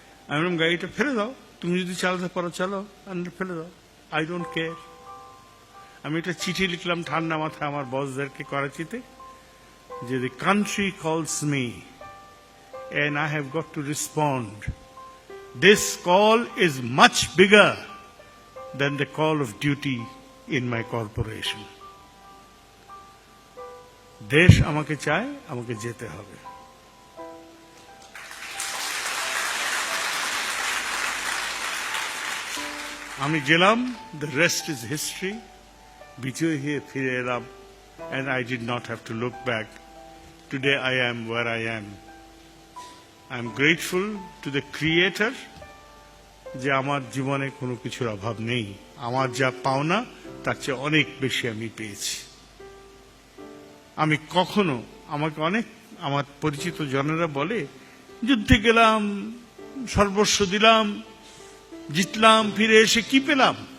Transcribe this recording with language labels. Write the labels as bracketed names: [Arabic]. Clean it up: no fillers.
[Bangla] আমি বললাম গাড়িটা ফেলে দাও, তুমি যদি চালাতে পারো চালো, আর ফেলে দাও, [English] I don't care. [Bangla] আমি একটা চিঠি লিখলাম ঠান্ডা মাথায় আমার বসদেরকে করাচিতে, যে [English] the country calls me and I have got to respond. This call is much bigger than the call of duty in my corporation. [Bangla] দেশ আমাকে চায়, আমাকে যেতে হবে। আমি গেলাম, [English] the rest is history. [Bangla] বিজয় হয়ে ফিরে এলাম, [English] and I did not have to look back. Today I am where I am. I am grateful to the Creator [Bangla] যে আমার জীবনে কোনো কিছুর অভাব নেই। আমার যা পাওনা তার চেয়ে অনেক বেশি আমি পেয়েছি। আমি কখনো, আমাকে অনেক আমার পরিচিত জনেরা বলে যুদ্ধে গেলাম, সর্বস্ব দিলাম, জিতলাম, ফিরে এসে কি পেলাম?